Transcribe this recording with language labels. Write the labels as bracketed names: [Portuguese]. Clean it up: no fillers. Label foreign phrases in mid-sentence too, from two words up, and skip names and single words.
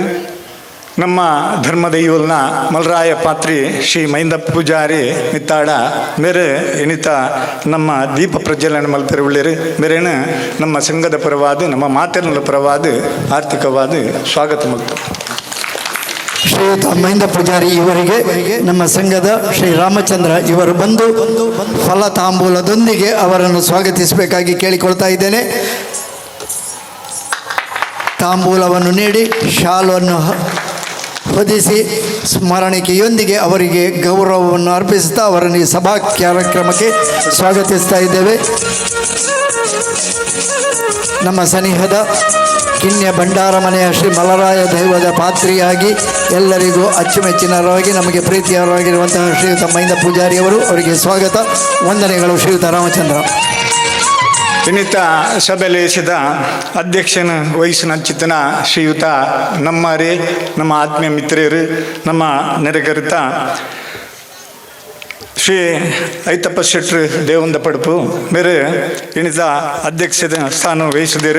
[Tulu] ನಮ್ಮ ಧರ್ಮದ ಇವಲ್ನ ಮಲ್ರಾಯ ಪಾತ್ರಿ ಶ್ರೀ ಮೈಂದಪ್ಪ ಪೂಜಾರಿ ಮಿತ್ತಾಡ ಮೇರೆ ಎಣಿತ ನಮ್ಮ ದೀಪ ಪ್ರಜ್ವಲನ ಮಲ್ಪರೆ ಉಳ್ಳೇರು. ಮೇರೇನು ನಮ್ಮ ಸಂಘದ ಪರವಾದ ನಮ್ಮ ಮಾತೆರ್ನಲ ಪರವಾದ ಆರ್ಥಿಕವಾದ ಸ್ವಾಗತ ಮಲ್ತು. [Kannada] ಶ್ರೀಯುತ ಮೈಂದಪ್ಪ ಪೂಜಾರಿ ಇವರಿಗೆ ನಮ್ಮ ಸಂಘದ ಶ್ರೀ ರಾಮಚಂದ್ರ ಇವರು ಬಂದು ಫಲ ತಾಂಬೂಲದೊಂದಿಗೆ ಅವರನ್ನು ಸ್ವಾಗತಿಸಬೇಕಾಗಿ ಕೇಳಿಕೊಳ್ತಾ ಇದ್ದೇನೆ. ತಾಂಬೂಲವನ್ನು ನೀಡಿ ಶಾಲವನ್ನು ಹೊದಿಸಿ ಸ್ಮರಣಿಕೆಯೊಂದಿಗೆ ಅವರಿಗೆ ಗೌರವವನ್ನು ಅರ್ಪಿಸುತ್ತಾ ಅವರನ್ನು ಈ ಸಭಾ ಕಾರ್ಯಕ್ರಮಕ್ಕೆ ಸ್ವಾಗತಿಸ್ತಾ ಇದ್ದೇವೆ. ನಮ್ಮ ಸನಿಹದ ಕಿನ್ಯ ಭಂಡಾರ ಮನೆಯ ಶ್ರೀ ಮಲರಾಯ ದೈವದ ಪಾತ್ರಿಯಾಗಿ ಎಲ್ಲರಿಗೂ ಅಚ್ಚುಮೆಚ್ಚಿನವರಾಗಿ ನಮಗೆ ಪ್ರೀತಿಯವರಾಗಿರುವಂತಹ ಶ್ರೀಯುತ ಮೈಂದಪ್ಪ ಪೂಜಾರಿಯವರು, ಅವರಿಗೆ ಸ್ವಾಗತ ವಂದನೆಗಳು. ಶ್ರೀಯುತ ರಾಮಚಂದ್ರ. [Tulu] ಇನ್ನಿತ ಸಭೆಲೇಸಿದ ಅಧ್ಯಕ್ಷನ ವಯಸ್ಸಿನ ಚಿತ್ತನ ಶ್ರೀಯುತ ನಮ್ಮರೇ, ನಮ್ಮ ಆತ್ಮೀಯ ಮಿತ್ರರು, ನಮ್ಮ ನೆರೆಗರಿತ ಶ್ರೀ ಐತಪ್ಪ ಶೆಟ್ರು ದೇವಂದ ಪಡುಪು ಮೇರೆ ಎಣಿತ ಅಧ್ಯಕ್ಷದ ಸ್ಥಾನ ವಹಿಸಿದರು.